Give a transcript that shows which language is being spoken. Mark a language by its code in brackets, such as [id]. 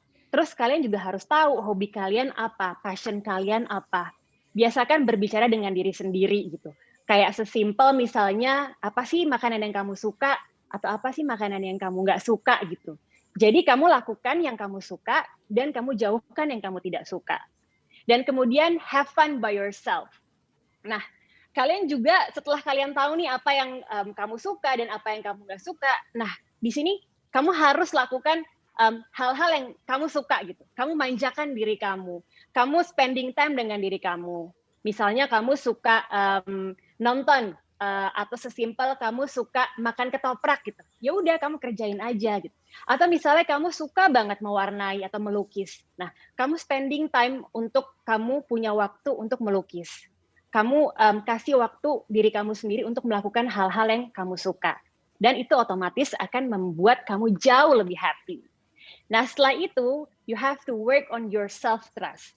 [id] Terus kalian juga harus tahu hobi kalian apa, passion kalian apa. Biasakan berbicara dengan diri sendiri gitu. Kayak sesimpel misalnya, apa sih makanan yang kamu suka, atau apa sih makanan yang kamu nggak suka gitu. Jadi kamu lakukan yang kamu suka, dan kamu jauhkan yang kamu tidak suka. Dan kemudian [en] have fun by yourself. [id] Nah, kalian juga setelah kalian tahu nih apa yang kamu suka dan apa yang kamu nggak suka, nah di sini kamu harus lakukan hal-hal yang kamu suka gitu. Kamu manjakan diri kamu [en] spending time [id] dengan diri kamu. Misalnya kamu suka nonton atau sesimpel kamu suka makan ketoprak gitu. Ya udah kamu kerjain aja gitu. Atau misalnya kamu suka banget mewarnai atau melukis. Nah, kamu [en] spending time [id] untuk kamu punya waktu untuk melukis. Kamu kasih waktu diri kamu sendiri untuk melakukan hal-hal yang kamu suka. Dan itu otomatis akan membuat kamu jauh lebih happy. Nah, setelah itu, [en] you have to work on your self-trust.